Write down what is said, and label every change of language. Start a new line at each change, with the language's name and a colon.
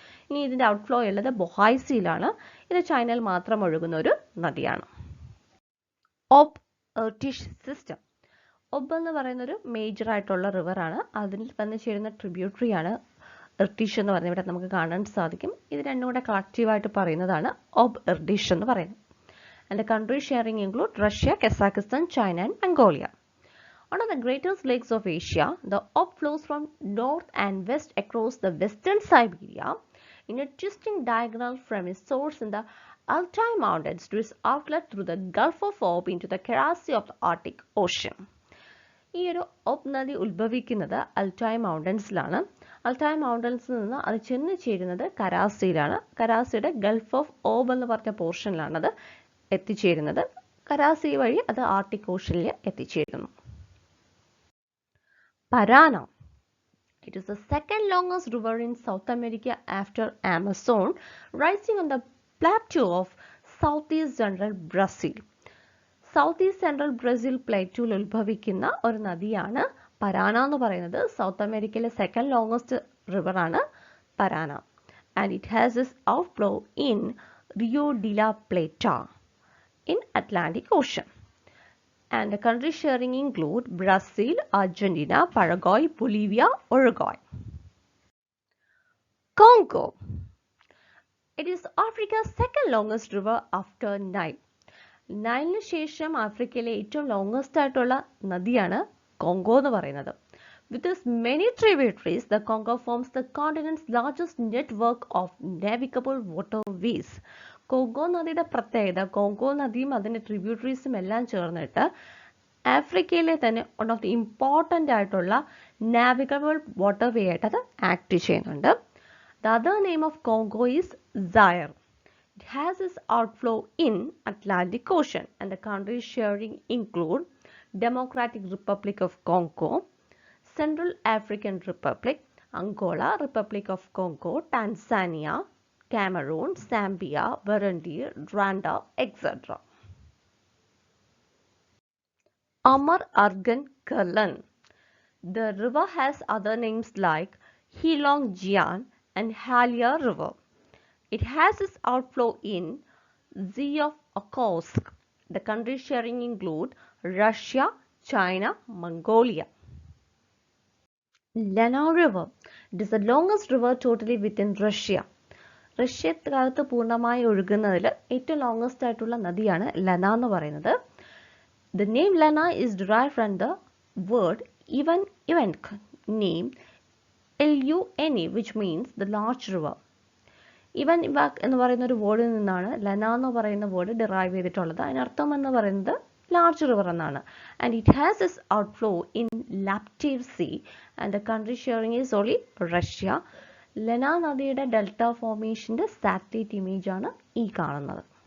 Malayalam: ഇനി ഇതിൻ്റെ ഔട്ട്ഫ്ലോ ഉള്ളത് ബൊഹായ് സീയിലാണ്. ഇത് ചൈനയിൽ മാത്രം ഒഴുകുന്ന ഒരു നദിയാണ്. OB-IRTYSH system. ഒബ് എന്ന് പറയുന്ന ഒരു മേജർ ആയിട്ടുള്ള റിവറാണ്. അതിൽ വന്ന് ചേരുന്ന ട്രിബ്യൂട്ടറി ആണ് ഇർട്ടിഷ് എന്ന് പറയുന്നത്. ഇവിടെ നമുക്ക് കാണാൻ സാധിക്കും. ഇത് രണ്ടും കൂടെ കളക്റ്റീവായിട്ട് പറയുന്നതാണ് OB-IRTYSH എന്ന് പറയുന്നത്.
English: And the countries sharing include Russia, Kazakhstan, China and Mongolia. One of the greatest lakes of Asia, the Ob flows from north and west across the western Siberia in a twisting diagonal from its source in the Altai Mountains to its outlet through the Gulf of Ob into the Karachi of the Arctic Ocean.
Malayalam: ഈ ഒരു ഒബ് നദി ഉത്ഭവിക്കുന്നത് അൽട്ടായ് മൗണ്ടൻസിലാണ്. അൽട്ടായ് മൗണ്ടൻസിൽ നിന്ന് അത് ചെന്ന് ചേരുന്നത് കരാസിയിലാണ്. കരാസിയുടെ Gulf of ഓബ് എന്ന് പറഞ്ഞ പോർഷനിലാണ് അത് എത്തിച്ചേരുന്നത്. കരാസി വഴി അത് ആർട്ടിക് ഓഷനിൽ എത്തിച്ചേരുന്നു. Parana.
English: It is the second longest river in South America after Amazon, rising on the plateau of southeast central Brazil.
Malayalam: South east central Brazil പ്ലേറ്റൂവിൽ ഉത്ഭവിക്കുന്ന ഒരു നദിയാണ് പരാന എന്ന് പറയുന്നത്. സൗത്ത് അമേരിക്കയിലെ second longest റിവറാണ് Parana.
English: And it has its outflow in Rio de la Plata in Atlantic Ocean. And the countries sharing include Brazil, Argentina, Paraguay, Bolivia, Uruguay. Congo. It is Africa's second longest river after Nile.
Malayalam: നൈലിന് ശേഷം ആഫ്രിക്കയിലെ ഏറ്റവും longest ആയിട്ടുള്ള നദിയാണ് Congo എന്ന് പറയുന്നത്.
English: With its many tributaries, the Congo forms the continent's largest network of navigable waterways.
Malayalam: Congo നദിയുടെ പ്രത്യേകത, Congo നദിയും അതിൻ്റെ ട്രിബ്യൂട്ടറീസും എല്ലാം ചേർന്നിട്ട് ആഫ്രിക്കയിലെ തന്നെ
English: one of the important
Malayalam: ആയിട്ടുള്ള നാവിഗബിൾ വാട്ടർവേ ആയിട്ട് അത് ആക്ട് ചെയ്യുന്നുണ്ട്.
English: The other name of Congo is Zaire. It has its outflow in Atlantic Ocean, and the countries sharing include Democratic Republic of Congo, Central African Republic, Angola, Republic of Congo, Tanzania, Cameroon, Zambia, Burundi, Rwanda, etc. Amar Argan Kalan. The river has other names like Hilong Jian and Halia River. It has its outflow in Sea of Okhotsk. The countries sharing include Russia, China, Mongolia. Lena River. It is the longest river totally within Russia.
Malayalam: റഷ്യക്കാലത്ത് പൂർണ്ണമായി ഒഴുകുന്നതിൽ ഏറ്റവും longest ആയിട്ടുള്ള നദിയാണ് ലെന എന്ന് പറയുന്നത്.
English: The name Lena is derived from the word Ivank name Lune, which means the large river.
Malayalam: ഇവാക് എന്ന് പറയുന്ന ഒരു വേർഡിൽ നിന്നാണ് ലെന എന്ന് പറയുന്ന വേർഡ് ഡിറൈവ് ചെയ്തിട്ടുള്ളത്. അതിനർത്ഥം എന്ന് പറയുന്നത് ലാർജ് റിവർ എന്നാണ്.
English: And it has its outflow in Laptev Sea and the country sharing is only Russia.
Malayalam: Lena നദിയുടെ ഡെൽറ്റ ഫോർമേഷൻ്റെ സാറ്റലൈറ്റ് ഇമേജ് ആണ് ഈ കാണുന്നത്.